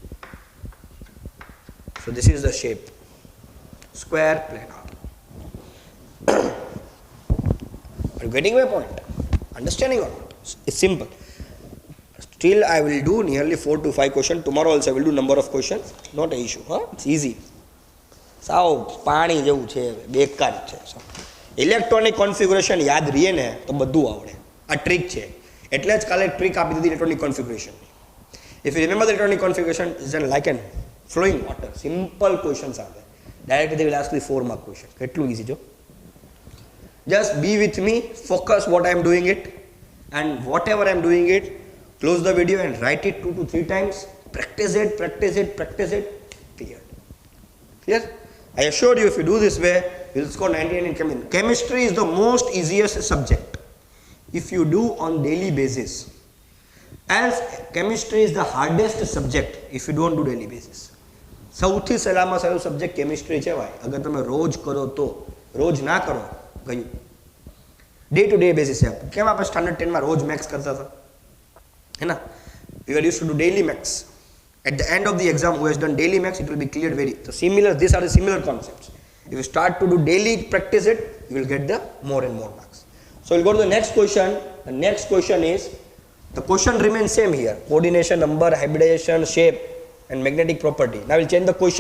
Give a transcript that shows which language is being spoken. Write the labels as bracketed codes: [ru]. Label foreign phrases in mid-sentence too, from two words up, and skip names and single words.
[en] So this is the shape, square planar. Are you getting my point? Understanding or not? It's simple. Still I will do nearly 4 to 5 questions. Tomorrow also I will do number of questions. Not an issue. Huh? It's easy. [gu] સાવ પાણી જેવું છે, બેકાર છે. [en] electronic configuration [gu] યાદ રહીએ ને તો બધું આવડે. આ ટ્રીક છે, એટલે જ કાલે ટ્રીક આપી દીધી [en] electronic configuration. if you remember the electronic configuration is like an flowing water. Simple questions are there. Directly they will ask the 4 mark question. [gu] કેટલું easy જો. [en] Just be with me, focus what I am doing it, and whatever I am doing it, close the video and write it 2 to 3 times. Practice it, practice it, practice it. Clear. Clear? I assure you, if you do this way, you will score 99 in chemistry. Chemistry is the most easiest subject if you do on daily basis. As chemistry is the hardest subject if you don't do daily basis. [gu] સૌથી સહેલામાં સહેલું સબ્જેક્ટ કેમિસ્ટ્રી છે ભાઈ. અગર તમે રોજ કરો તો, રોજ ના કરો ગયું. [en] day to day basis [gu] છે. કેમ આપણે સ્ટાન્ડર્ડ 10 માં રોજ મેક્સ કરતા હતા, [hi] है ना? [en] We were used to do daily max. At the end of the exam, who has done daily max, it will be cleared very. So similar, these are the similar concepts. If you start to do daily, practice it, you will get the more and more marks. So we'll go to the next question. The next question is, the question remains same here: coordination, number, hybridization, shape, and magnetic property. Now we'll change the question.